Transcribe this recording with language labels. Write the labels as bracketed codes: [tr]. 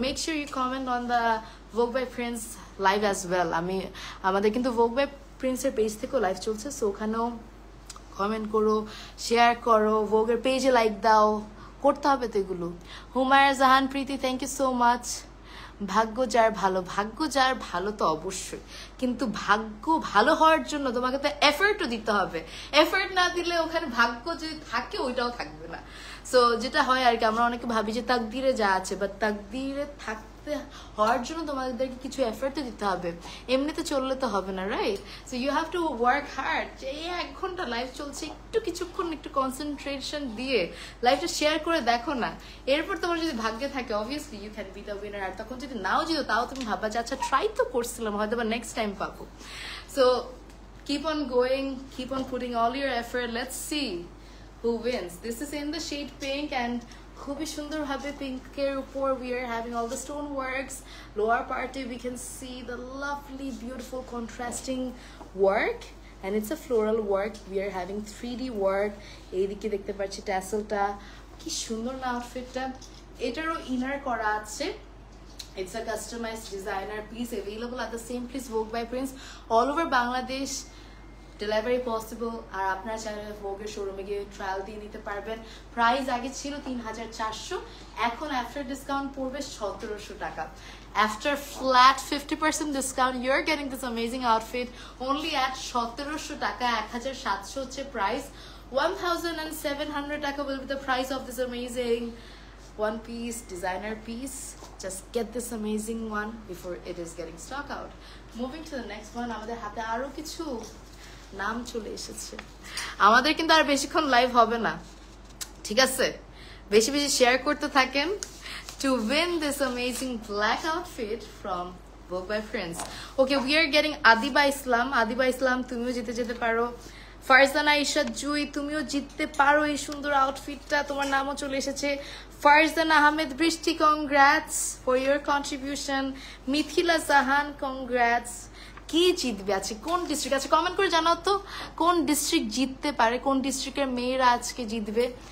[en] Make sure you comment on the Vogue by Prince live as well. [bn] আমাদের কিন্তু Vogue by Prince এর page থেকেও live চলছে, so ওখানেও কমেন্ট করো, শেয়ার করো, ভোগের পেজে লাইক দাও, করতে হবে তো এগুলো. হুমায়রা জাহান প্রীতি, [en] Thank you so much. [bn] ভাগ্য যার ভালো তো অবশ্যই, কিন্তু ভাগ্য ভালো হওয়ার জন্য তোমাকে তো এফর্টও দিতে হবে. এফর্ট না দিলে ওখানে ভাগ্য যদি থাকে ওইটাও থাকবে না. সো যেটা হয় আর কি, আমরা অনেকে ভাবি যে তাকদিরে যা আছে, বাট তাকদিরে থাকতে হওয়ার জন্য তোমাদেরকে কিছু এফর্ট তো দিতে হবে, এমনিতে চললে তো হবে না, right? [en] So you have to work hard. [bn] যে এই 1 ঘন্টা লাইভ চলছে, কিছুক্ষণ একটু কনসেন্ট্রেশন দিয়ে লাইভটা শেয়ার করে দেখো না, এরপর তোমার যদি ভাগ্যে থাকে [en] Obviously you can be the winner. [bn] আর তখন যদি নাও জিতো তাও তুমি ভাববা যে আচ্ছা ট্রাই তো করছিলাম, হয়তো বা নেক্সট টাইম পাবো. [en] So keep on going, keep on putting all your effort. Let's see who wins. This is in the shade pink, and [bn] খুবই সুন্দর ভাবে পিঙ্কের উপর [en] we are having all the stone works. Lower party we can see the lovely beautiful contrasting work, and it's a floral work. We are having 3D work. [bn] এইদিকে দেখতে পাচ্ছি ট্যাসেলটা, কি সুন্দর না আউটফিটটা. এটারও ইনার করা আছে. [en] It's a customized designer piece available at the same place Vogue by Prince all over Bangladesh. Delivery possible. [bn] আর আপনারা চাইলে ভোগের শোরুমে গিয়ে ট্রায়াল দিয়ে নিতে পারবেন. প্রাইস আগে ছিল 3400, এখন আফটার ডিসকাউন্ট পড়বে 1700 টাকা. [en] After flat 50% discount you're getting this amazing outfit only at 1700 taka. [bn] 1700 হচ্ছে প্রাইস. [en] 1700 taka will be the price of this amazing one piece designer piece. Just get this amazing one before it is getting stock out. Moving to the next one, [bn] আমাদের হাতে আরো কিছু নাম চলে এসেছে. আমাদের কিন্তু আর বেশিক্ষণ লাইভ হবে না, ঠিক আছে? বেশি বেশি শেয়ার করতে থাকেন [en] to win this amazing black outfit from Vogue by Prince. Okay, we are getting [bn] Adiba Islam, তুমিও জিতে যেতে পারো. ফারজানা ইশাদ জুই, তুমিও জিততে পারো এই সুন্দর আউটফিটটা, তোমার নামও চলে এসেছে. ফারজানা আহমেদ বৃষ্টি, [en] Congrats for your contribution. [bn] Mithila Jahan, congrats. কি জিতবে আছে, কোন ডিস্ট্রিক্ট আছে কমেন্ট করে জানাও তো, কোন ডিস্ট্রিক্ট জিততে পারে, কোন ডিস্ট্রিক্টের মেয়েরা আজকে জিতবে.